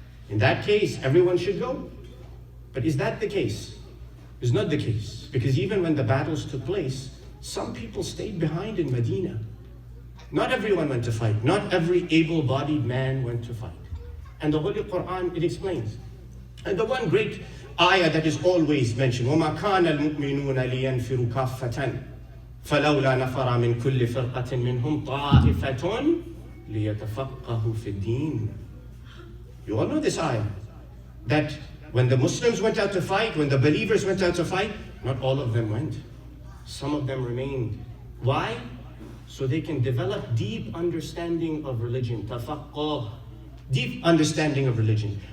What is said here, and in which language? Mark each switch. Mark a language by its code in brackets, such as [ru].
[en] In that case, everyone should go. But is that the case? It's not the case, because even when the battles took place, some people stayed behind in Medina. Not everyone went to fight. Not every able-bodied man went to fight. And the Holy Quran, it explains. And the one great ayah that is always mentioned, [ar] وَمَا كَانَ الْمُؤْمِنُونَ لِيَنْفِرُوا كَافَّةً فَلَوْلَا نَفَرَ مِنْ كُلِّ فِرْقَةٍ مِّنْهُمْ طَائِفَةٌ لِيَتَفَقَّهُوا فِي الدِّينِ. [en] You all know this ayah, that when the Muslims went out to fight, when the believers went out to fight, not all of them went. Some of them remained. Why? So they can develop deep understanding of religion. Tafaqqah. Deep understanding of religion.